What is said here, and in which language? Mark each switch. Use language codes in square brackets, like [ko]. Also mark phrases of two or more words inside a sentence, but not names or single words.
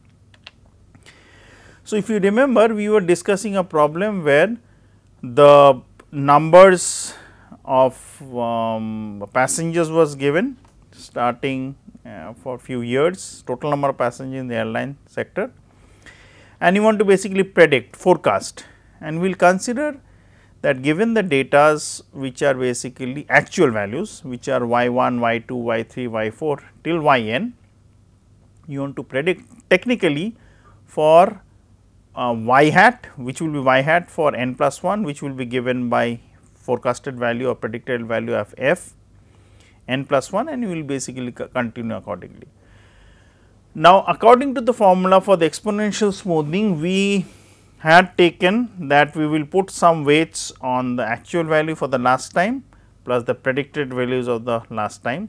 [en] So, if you remember, we were discussing a problem where the numbers of passengers was given starting for few years, total number of passengers in the airline sector, and you want to basically predict, forecast, and we will consider that given the datas which are basically actual values, which are y1, y2, y3, y4 till yn, you want to predict technically for y hat, which will be y hat for n plus 1, which will be given by forecasted value or predicted value of f n plus 1, and you will basically continue accordingly. Now, according to the formula for the exponential smoothing, we had taken that we will put some weights on the actual value for the last time plus the predicted values of the last time.